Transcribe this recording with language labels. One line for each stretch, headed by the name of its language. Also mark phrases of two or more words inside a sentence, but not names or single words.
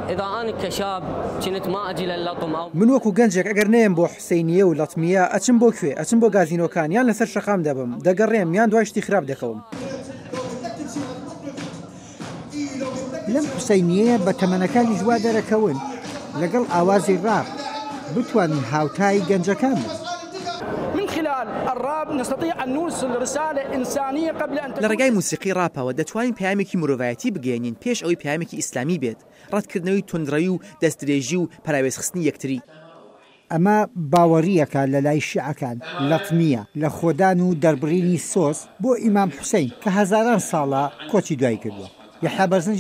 Central Kurdish: من وەکو گەنجێک ئەگەر نەیەم بۆ حوسەینیە و لەتمیە ئەچم بۆ کوێ؟ ئەچم بۆ گازینۆکان یان لەسەر شەقام دەبم، دەگەڕێم یان دوای شتی خراپ دەکەوم. لەم حوسەینیەیە بە تەمەنەکانی جوا دەرەکەون لەگەڵ ئاوازی ڕاپ بتوانن هاوتای گەنجەکان بن.
Arabic: من خلال الراب نستطيع أن نوصل رسالة إنسانية قبل أن
Central Kurdish: لە ڕێگای موسیقی ڕاپەوە دەتوانین پامێکی مرۆڤایەتی بگەێنین پێش ئەوەی پامێکی ئیسلامی بێت، ڕەتکردنەوەی تۆندڕەوی و دەستدرێژی و پەراوێزخستنی یەکتری. ئەمە باوەڕیەکە لە لای شیعەکان لەتمیە لە خۆدان و دەربڕینی سۆز بۆ ئیمام حوسەین کە هەزاران ساڵە کۆچی دوای کردووە.